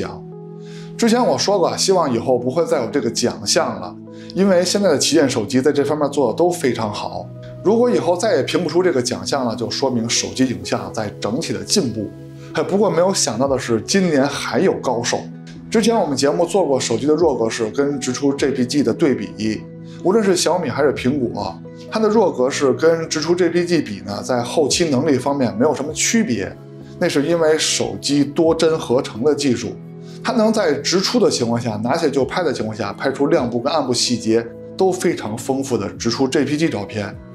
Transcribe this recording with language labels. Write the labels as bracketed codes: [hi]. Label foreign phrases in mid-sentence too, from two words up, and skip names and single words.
[zh] 之前我說過，希望以後不會再有這個獎項了，因為現在的旗艦手機在這方面做的都非常好。如果以後再也評不出這個獎項了，就說明手機影像在整體的進步。不過沒有想到的是，今年還有高手。之前我們節目做過手機的弱格式跟直出 JPG 的對比，無論是小米還是蘋果，它的弱格式跟直出 JPG 比呢，在後期能力方面沒有什麼區別。那是因為手機多幀合成的技術，它能在直出的情況下，拿起就拍的情況下，拍出亮部跟暗部細節都非常豐富的直出 JPG 照片。